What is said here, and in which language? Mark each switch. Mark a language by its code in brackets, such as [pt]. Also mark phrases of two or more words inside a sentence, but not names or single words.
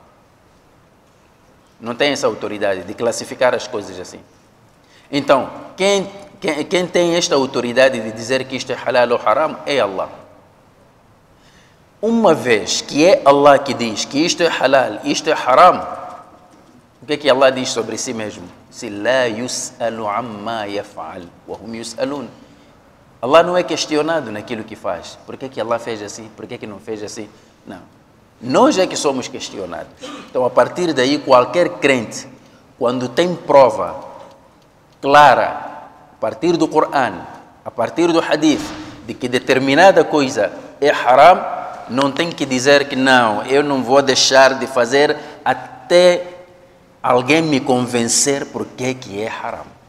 [pt] Não tem essa autoridade de classificar as coisas assim. Então, quem tem esta autoridade de dizer que isto é halal ou haram é Allah. Uma vez que é Allah que diz que isto é halal, isto é haram, o que é que Allah diz sobre si mesmo? [ar] Se لا يسأل عما يفعل وهم يسألون. [pt] Allah não é questionado naquilo que faz. Por que Allah fez assim? Por que não fez assim? Não. Nós é que somos questionados. Então, a partir daí, qualquer crente, quando tem prova clara, a partir do Coran, a partir do Hadith, de que determinada coisa é haram, não tem que dizer que não, eu não vou deixar de fazer até alguém me convencer por que é haram.